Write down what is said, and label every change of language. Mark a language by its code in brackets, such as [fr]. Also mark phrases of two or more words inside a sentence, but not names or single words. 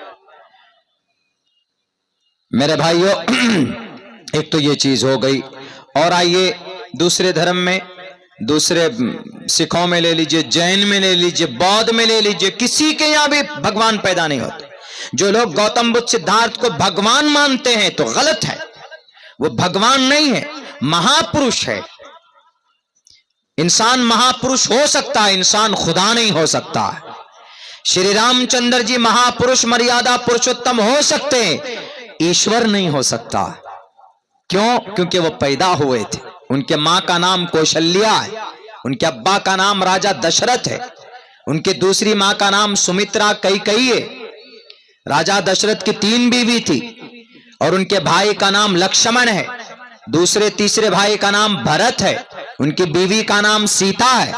[ur] میرے بھائیوں، ایک تو یہ چیز ہو گئی، اور آئیے دوسرے دھرم میں، دوسرے سکھوں میں لے لیجئے، جین میں لے لیجئے، بودھ میں لے لیجئے، کسی کے یہاں بھی بھگوان پیدا نہیں ہوتے۔ جو لوگ گوتم بدھ سدھارتھ کو بھگوان مانتے ہیں تو غلط ہے، وہ بھگوان نہیں ہے، مہاپروش ہے۔ انسان مہاپروش ہو سکتا ہے، انسان خدا نہیں ہو سکتا۔ شری رام چندر جی مہاپروش مریادا پروشوتم ہو سکتے ہیں، ایشور نہیں ہو سکتا۔ کیوں؟ کیونکہ وہ پیدا ہوئے تھے، ان کے ماں کا نام کوشلیہ ہے، ان کے ابا کا نام راجا دشرتھ ہے، ان کے دوسری ماں کا نام سمترا کئی ہے۔ راجا دشرتھ کی 3 بیوی تھی، اور ان کے بھائی کا نام لکشمن ہے، دوسرے تیسرے بھائی کا نام بھرت ہے، ان کی بیوی کا نام سیتا ہے۔